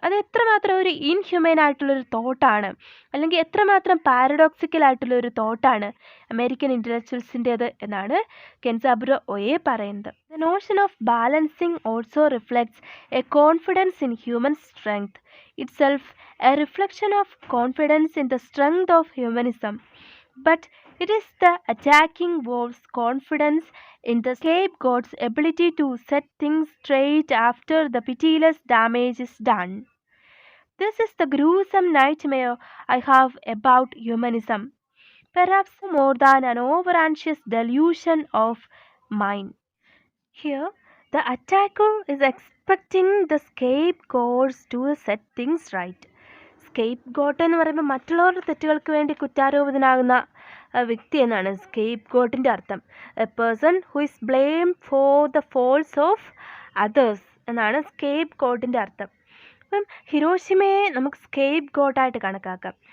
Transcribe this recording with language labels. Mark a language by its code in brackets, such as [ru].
[ml] അത് എത്രമാത്രം ഒരു ഇൻഹ്യൂമൻ ആയിട്ടുള്ളൊരു തോട്ടാണ്, അല്ലെങ്കിൽ എത്രമാത്രം പാരഡോക്സിക്കൽ ആയിട്ടുള്ളൊരു തോട്ടാണ് അമേരിക്കൻ ഇൻ്റലക്ച്വൽസിൻ്റേത് എന്നാണ് കെൻസാബുറോ ഒയെ പറയുന്നത്. [en] The notion of balancing also reflects a confidence in human strength itself, a reflection of confidence in the strength of humanism. But it is the attacking wolf's confidence in the scapegoat's ability to set things straight after the pitiless damage is done. This is the gruesome nightmare I have about humanism, perhaps more than an over-anxious delusion of mine. Here, the attacker is expecting the scapegoats to set things right. [ml] Scape got എന്ന് പറയുമ്പോൾ മറ്റുള്ളവരുടെ തെറ്റുകൾക്ക് വേണ്ടി കുറ്റാരോപിതനാകുന്ന വ്യക്തി എന്നാണ് scape ഗോട്ടിൻ്റെ അർത്ഥം. [en] a person who is blame for the falls of others [ml] എന്നാണ് scape ഗോട്ടിൻ്റെ അർത്ഥം. അപ്പം ഹിരോഷിമയെ നമുക്ക് സ്കേപ്പ് ഗോട്ടായിട്ട് കണക്കാക്കാം.